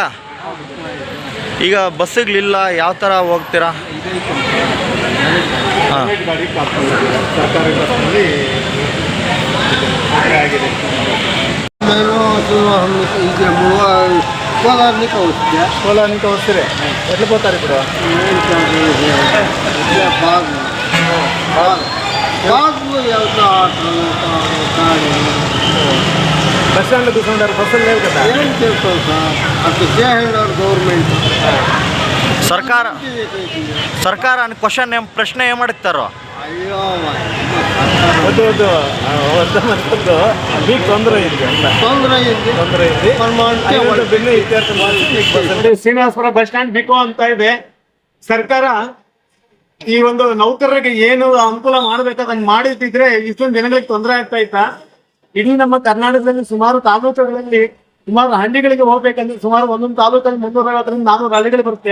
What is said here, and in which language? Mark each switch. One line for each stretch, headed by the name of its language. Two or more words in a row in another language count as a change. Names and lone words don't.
Kannada: ಈಗ ಬಸ್ಸುಗಳಿಲ್ಲ, ಯಾವ ಥರ ಹೋಗ್ತೀರಾ? ಹಾಂ, ಗಾಡಿ ಸರ್ಕಾರಿ ಬಸ್ನಲ್ಲಿ ಆಗಿದೆ.
Telugu: కోలార్నిక వస్తిరే ఎట్లు పోతారు ఇప్పుడు? బస్ స్టాండ్లో కూర్చుంటారు, బస్సులు లేవు కదా. ఏం చేస్తాం సార్? అక్కడ చేసేవారు గవర్నమెంట్.
Kannada: ಸರ್ಕಾರ ಕ್ವಶನ್ ಪ್ರಶ್ನೆ ಏನು ಮಾಡುತ್ತಾರೋ? ಅಯ್ಯೋ
Telugu: వద్దు మీకు
Kannada: ತೊಂದರೆ ಇದೆ ಅಂತ. ತೊಂದರೆ ಇದೆ. ಶ್ರೀನಿವಾಸಪುರ ಬಸ್ ಸ್ಟ್ಯಾಂಡ್ ಬಿಕೋ ಅಂತ ಇದೆ. ಸರ್ಕಾರ ಈ ಒಂದು ನೌಕರರಿಗೆ ಏನು ಅನುಕೂಲ ಮಾಡಬೇಕಾದಂಗೆ ಮಾಡಿದ್ರೆ ಇಷ್ಟೊಂದು ಜನಗಳಿಗೆ ತೊಂದರೆ ಆಗ್ತಾ ಇತ್ತ. ಇಡೀ ನಮ್ಮ ಕರ್ನಾಟಕದಲ್ಲಿ ಸುಮಾರು ತಾಲೂಕುಗಳಲ್ಲಿ ಸುಮಾರು ಹಳ್ಳಿಗಳಿಗೆ ಹೋಗ್ಬೇಕಂದ್ರೆ ಸುಮಾರು ಒಂದೊಂದು ತಾಲೂಕಲ್ಲಿ 350ರಿಂದ 400 ಹಳ್ಳಿಗಳು ಬರುತ್ತೆ.